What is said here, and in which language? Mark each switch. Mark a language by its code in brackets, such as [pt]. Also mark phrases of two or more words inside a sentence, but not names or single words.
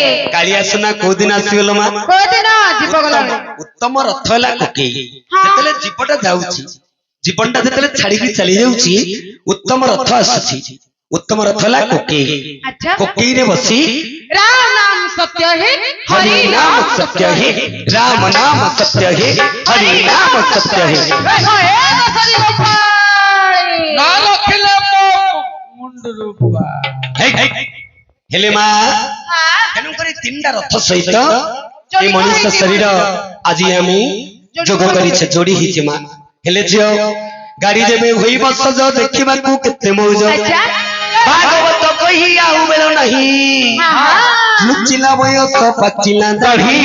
[or] କାଳିଆ ସୁନା କୋଉ ଦିନ ଆସିଗଲ ମା? କୋଉଦିନ ଯିବ ଗଲାବେଳେ ଉତ୍ତମ ରଥ ହେଲା କୋକେଇ ଯେତେବେଳେ ଜୀବଟା ଯାଉଛି ଜୀବନଟା ଯେତେବେଳେ ଛାଡିକି ଚାଲି ଯାଉଛି ଉତ୍ତମ ରଥ ଆସୁଛି ଉତ୍ତମ ରଥ ହେଲା କୋକେଇ ଆଚ୍ଛା କୋକେଇରେ ବସି [hi] राम नाम सत्य है हरि नाम सत्य है राम नाम सत्य है हरि नाम सत्य है [or] ନା ରଖିଲେ ମୋ ମୁଣ୍ଡରୁ ହେଲେ ମା ତେଣୁକରି ତିନିଟା ରଥ ସହିତ ଏ ମଣିଷ ଶରୀର ଆଜି ଆମେ ଯୋଗ କରିଛେ ଯୋଡି ହେଇଛେ ମା ହେଲେ ଝିଅ ଗାଡି ଯେବେ ହୋଇବ ସଜ ଦେଖିବାକୁ କେତେ ମଉଜ ଭାଗବତ କହି ଆଉ ବେଳ ନାହିଁ ଲୁଚିଲା ବୟସ ପାଚିଲା ଦାଢି